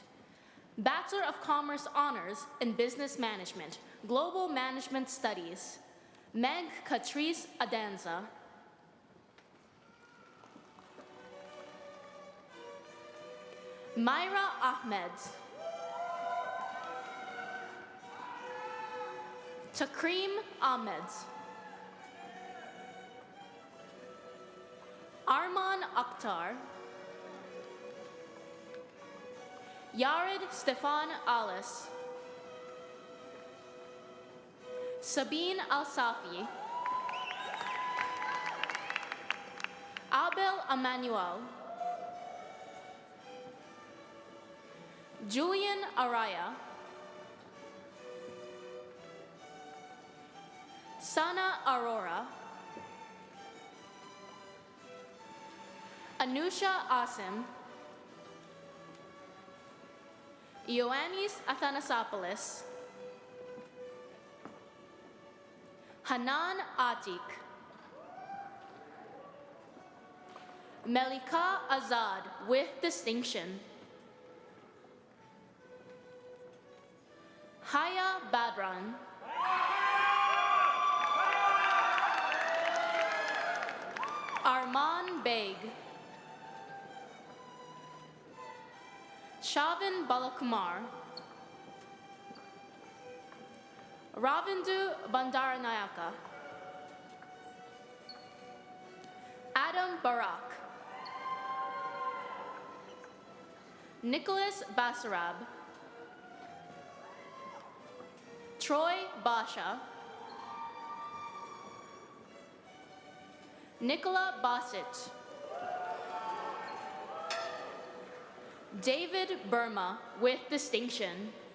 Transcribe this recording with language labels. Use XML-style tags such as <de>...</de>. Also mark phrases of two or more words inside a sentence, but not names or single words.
<en>Bachelor of Commerce Honors in Business Management, Global Management Studies, Meg Catrice Adanza. Myra Ahmed. Takreem Ahmed. Arman Akhtar. Yared Stefan Alice. Sabine Al-Safi. Abel Emmanuel. Julian Araya. Sana Aurora. Anusha Asim. Ioannis Athanasopoulos. Hanan Atik. Melika Azad with distinction. Haya Badran. Arman Beg. Shavin Balakumar. Ravindu Bandaranayaka. Adam Barak. Nicholas Basarab. Troy Basha. Nicola Bassett. David Burma with distinction.</en>